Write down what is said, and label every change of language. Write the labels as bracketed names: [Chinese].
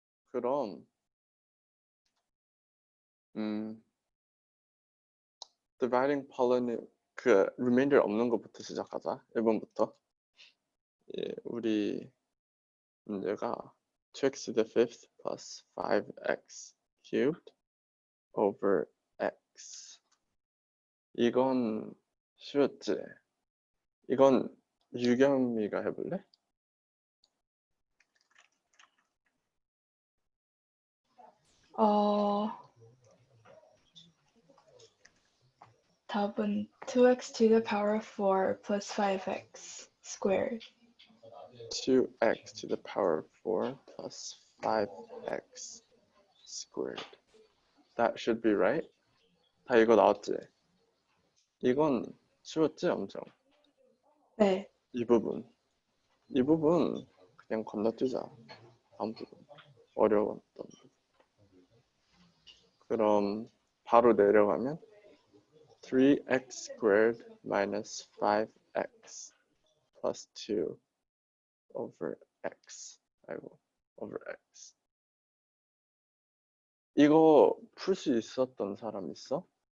[Korean] 그럼 [English] dividing polynomial [Korean] 그 remainder 없는 것부터 시작하자. 1번부터. 예, 우리 문제가 [English] 2x to the 5th plus 5x cubed over x. [Korean] 이건 쉬웠지? 이건 유겸이가 해볼래? 답은 [English] 2x to the power 4 plus 5x squared. 2x to the power 4 plus 5x squared. That should be right. [Korean] 다 이거 나왔지? 이건 쉬웠지 엄청? 네. 이 부분 그냥 건너뛰자. 다음 부분 어려웠던 부분. 그럼 바로 내려가면 [English] 3x squared minus 5x plus 2 over x. [Korean] 아이고, [English] over x. [Korean] 이거 풀 수 있었던 사람 있어?